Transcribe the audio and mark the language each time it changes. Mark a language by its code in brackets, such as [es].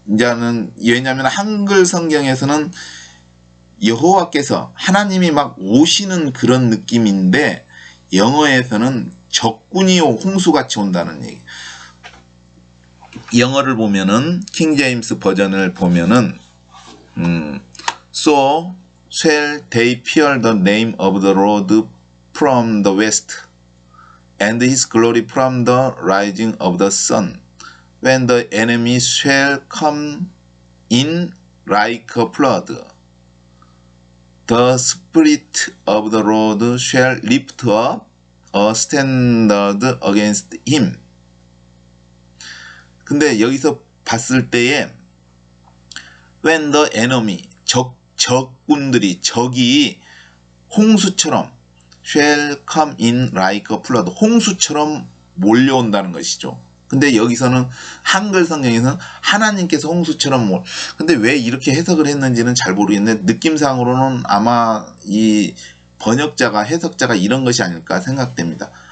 [ko] 이제는 왜냐하면 한글 성경에서는 여호와께서 하나님이 막 오시는 그런 느낌인데 영어에서는 적군이 홍수같이 온다는 얘기. 영어를 보면은 킹 제임스 버전을 보면은 [en] So shall they fear the name of the Lord from the west and his glory from the rising of the sun when the enemy shall come in like a flood The spirit of the Lord shall lift up a standard against him. [ko] 근데 여기서 봤을 때에 [en] when the enemy, [ko] 적군들이, 적이 홍수처럼 [en] shall come in like a flood, [ko] 홍수처럼 몰려온다는 것이죠. 근데 여기서는 한글 성경에서는 하나님께서 홍수처럼 근데 왜 이렇게 해석을 했는지는 잘 모르겠는데 느낌상으로는 아마 이 번역자가, 해석자가 이런 것이 아닐까 생각됩니다.